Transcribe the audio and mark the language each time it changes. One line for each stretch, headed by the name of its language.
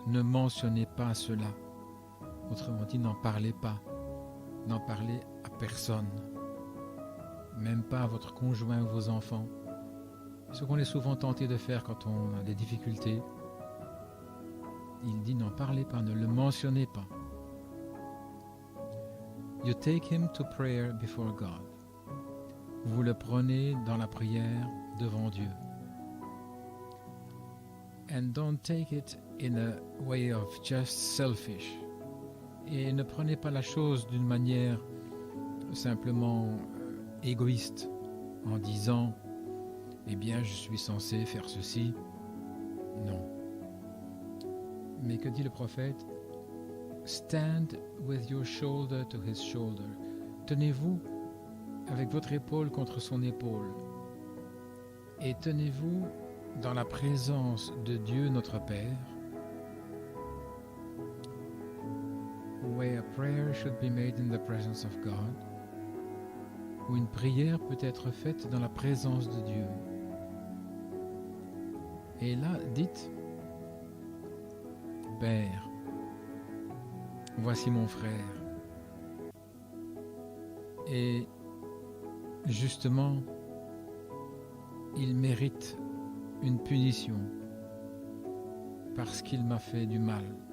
French: Ne mentionnez pas cela. Autrement dit, n'en parlez pas. N'en parlez à personne. Même pas à votre conjoint ou vos enfants. Ce qu'on est souvent tenté de faire quand on a des difficultés. Il dit n'en parlez pas, ne le mentionnez pas.
English: You take him to prayer before God.
French: Vous le prenez dans la prière devant Dieu.
English: And don't take it in a way of just selfish.
French: Et ne prenez pas la chose d'une manière simplement égoïste, en disant eh bien je suis censé faire ceci. Non. Mais que dit le prophète?
English: Stand with your shoulder to his shoulder.
French: Tenez-vous avec votre épaule contre son épaule. Et tenez-vous dans la présence de Dieu notre Père.
English: Where a prayer should be made in the presence of God.
French: Où une prière peut être faite dans la présence de Dieu. Et là, dites, Père, voici mon frère. Et justement, il mérite une punition parce qu'il m'a fait du mal.